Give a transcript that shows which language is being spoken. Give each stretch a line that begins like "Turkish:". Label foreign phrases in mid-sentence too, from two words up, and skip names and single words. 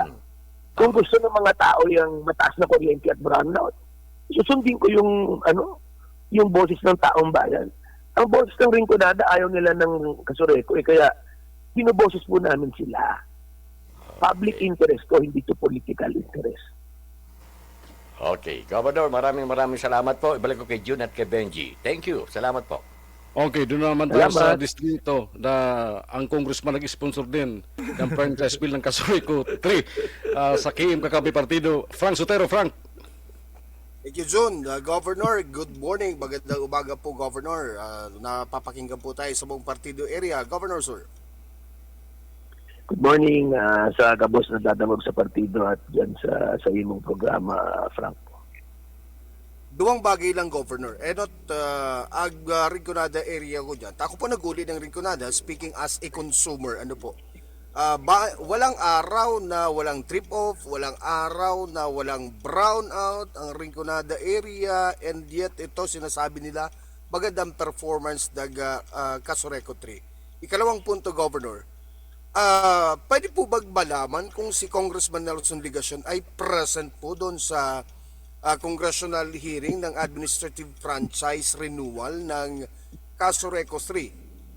Filipino: Kung gusto ng mga tao yung mataas na kuryente at brownout, susundin ko yung boses ng taong bayan. Ang boses ng Rinconada, ayaw nila ng Cosoreco. Kaya, binuboses po namin sila.
English: Public interest
Filipino: ko, hindi to
English: political interest.
Filipino: Okay. Governor, maraming salamat po. Ibalik ko kay June at kay Benji.
English: Thank you.
Filipino: Salamat po. Okay, doon naman tayo sa Salamat. distrito na ang congressman nag-sponsor din ng
English: franchise bill
Filipino: ng Kasureco 3 sa KM Kakabi Partido. Frank Sotero, Frank.
English: Thank you, June. Governor, good morning.
Filipino: Magandang umaga po, Governor. Napapakinggan po tayo sa buong partido area.
English: Governor, sir. Good morning
Bikol: sa kabos na dadamog sa partido at dyan sa imong programa, Frank. Duwang bagay lang, Governor. Enot, Rinconada area ko dyan. Ako po naguli ng Rinconada,
English: speaking as a consumer.
Filipino: Ano po? Walang araw na walang trip-off, walang araw na walang brownout ang Rinconada area,
English: and yet
Filipino: ito sinasabi nila magandang performance ng Kasureco 3. Ikalawang punto, Governor. Pwede po ba malaman kung si Congressman Nelson Ligacion ay present po doon sa
English: congressional hearing
Filipino: ng
English: administrative franchise renewal
Filipino: ng Kasureco 3?